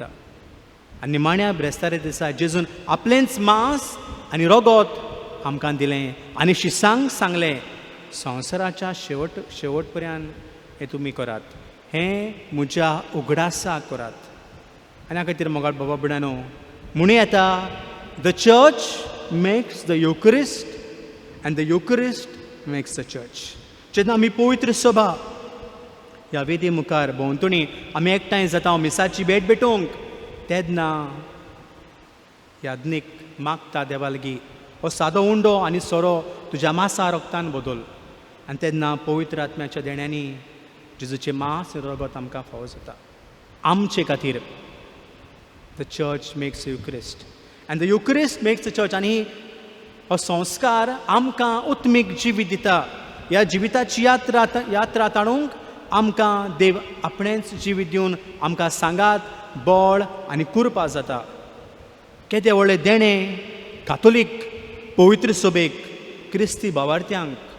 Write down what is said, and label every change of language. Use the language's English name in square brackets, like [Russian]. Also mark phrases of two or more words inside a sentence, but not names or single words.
[Konkani] आनी निमाण्या ब्रेस्तारे दिसा जेजून आपलेंच मांस आनी रगत आमकां दिलें आनी शिसांक सांगलें संवसाराच्या शेवट पर्यंत हें तुमी करात, हें म्हज्या उगडासाक करात. आनी हाका खातीर मोगाळ बाबा बुड्यानो म्हणून येता [English] the church makes the Eucharist and the Eucharist makes the church. [Konkani] जेन्ना आमी पवित्र सभा ह्या वेदी मुखार भोंवतणी आमी एकठांय जाता मिसाची भेट भेटोवंक तेन्ना यादनीक मागता देवा लागीं हो सादो उंडो आनी सोरो तुज्या मांसा रोगतान बदल. आनी तेन्ना पवित्र आत्म्याच्या देण्यांनी जेजूचें मांस आनी रगत आमकां फावो जाता आमचे खातीर. [English] the church makes the Eucharist and the Eucharist makes the church. [Konkani] आनी हो संस्कार आमकां उत्मीक जिवीत दिता. ह्या जिविताची यात्रा ताणूंक आमकां देव आपणेंच जिवीत दिवन आमकां सांगात बोळ आनी कुरपा जाता. केदें व्हडलें देणें कातोलीक पवित्र सभेक क्रिस्ती भावार्थ्यांक.